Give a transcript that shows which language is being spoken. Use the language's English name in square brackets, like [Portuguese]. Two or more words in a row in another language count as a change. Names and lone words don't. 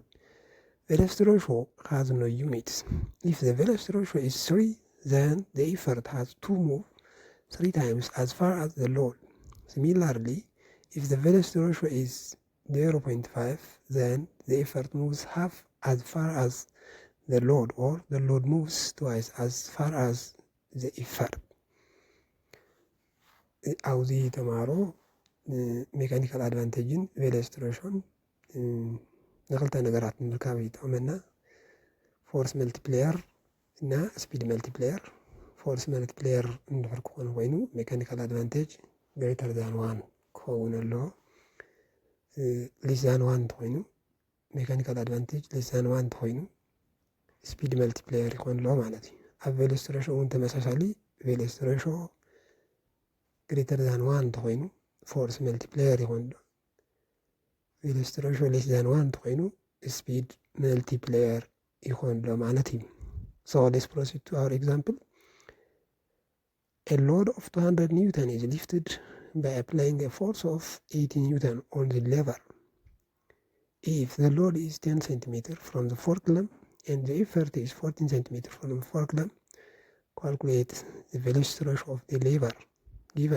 [English] Velocity ratio has no units. If the velocity ratio is 3, then the effort has to move 3 times as far as the load. Similarly, if the velocity ratio is 0.5, then the effort moves half as far as the load, or the load moves twice as far as the effort. [Tigrinya] ኣብዚ ተማሃሮ [English] mechanical advantagen velocity ration [Tigrinya] ንክልተ ነገራት ንምርካብ ይጠቕመና። [English] force multiplier [Tigrinya] እና [English] speed multiplier። force multiplier [Tigrinya] እንድሕር ክኾን ኮይኑ [English] mechanical advantage greater than 1 [Tigrinya] ክኸውን ኣለዎ። [English] less than 1 [Tigrinya] እንተኮይኑ [English] mechanical advantage less than 1 [Tigrinya] እንተኮይኑ [English] speed multiplier [Tigrinya] ይኮን ኣለዎ ማለት እዩ። ኣብ [English] velocity ratio [Tigrinya] እውን ተመሳሳሊ [English] velocity ratio greater than 1 [Tigrinya] እንተኮይኑ [English] force multiplier [Tigrinya] ይኮን ኣሎ። [English] velocity ratio less than 1 [Tigrinya] እንተኮይኑ [English] speed multiplier [Tigrinya] ይኮን ኣሎ ማለት እዩ። [English] So let's proceed to our example. A load of 200 Newton is lifted by applying a force of 80 Newton on the lever. If the load is 10 cm from the forklift and the effort is 14 cm from the forklift, calculate the velocity ratio of the lever given.